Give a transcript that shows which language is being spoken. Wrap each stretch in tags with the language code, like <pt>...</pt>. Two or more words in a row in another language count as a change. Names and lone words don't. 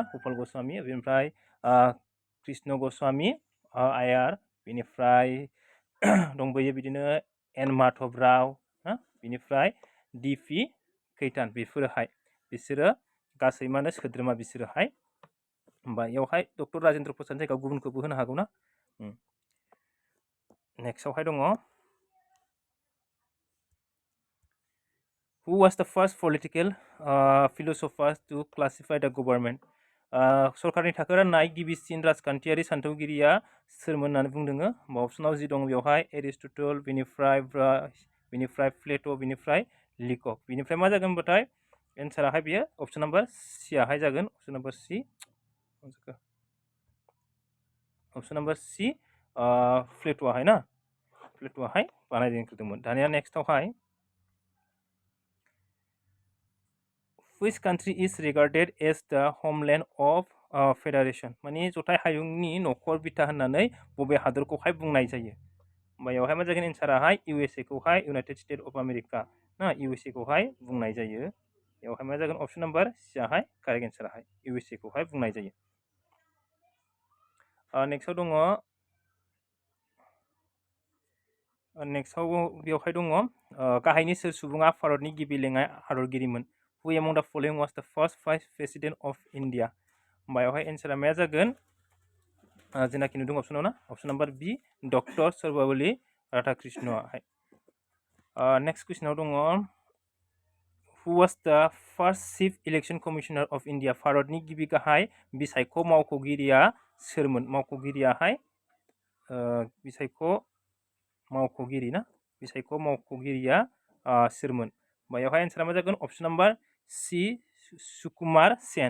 <brx>गपाल गस्वामी बेनिफ्राय कृष्ण गस्वामी आयार बेनिफ्राय दंबोयो बिदिनो एन माधव राव बेनिफ्राय DP कैतान बिसोरो गासै मा होनो सोद्रोमा बिसोरोहाय होमबा बेयावहाय डक्टर राजेन्द्र प्रसादनि जायगायाव गुबुनखौबो होनो हागौ ना नेक्स्टआवहाय दङ</brx> <en>Who was the first political philosopher to classify the government?</en> <brx>सरकारनि थाखो राननाय गिबिसिन राजखान्थियारि सानथौगिरिया सोरमोन होननानै बुंदों अपसनाव जि दं बेवहाय एरिस्टटल बेनिफ्राय प्लेट' बेनिफ्राय लिकक बेनिफ्राय मा जागोन होनबाथाय एन्साराहाय बियो</brx> <en>option number C</en> <brx>जागोन अपसन नाम्बार सि प्लेट'आहाय ना प्लेट'आहाय बानायजेनग्रोदोंमोन दानिया नेक्स्टआवहाय</brx> <en>Which country is regarded as the homeland of federation?</en> <brx>माने जथाय हायुंनि न'खर बिथा होननानै बबे हादरखौहाय बुंनाय जायो बेयावहाय मा जागोन एन्साराहाय USA खौहाय</brx> <en>United State of America</en> <brx>ना USA खौहाय बुंनाय जायो बेवहाय मा जागोन</brx> <en>option number C correct answer</en> <brx>USA खौहाय बुंनाय जायो नेक्स्टआव दङ बेवहाय दङ गाहायनि सोर सुबुङा भारतनि गिबि लेङाइ हादरगिरिमोन</brx> <en>Who among the following was the first vice president of India?</en> <brx>बेवहाय एन्सारा मा जागोन जेनाखि नुदों अपसनाव ना</brx> <en>option number B</en> <brx>डक्टर सर्वपल्ली राधा कृष्णआहाय</brx> <en>next question</en> <brx>दङ</brx> <en>Who was the first chief election commissioner of India?</en> <brx>भारतनि गिबि गाहाय बिसायख' मावख'गिरिया सोरमोन? मावख'गिरियाहाय बिसायख' मावख'गिरि ना बिसायख' मावख'गिरिया सोरमोन? बेयावहाय एन्सारा मा जागोन?</brx> <en>option number C</en> <brx>सुकुमार सेन।</brx>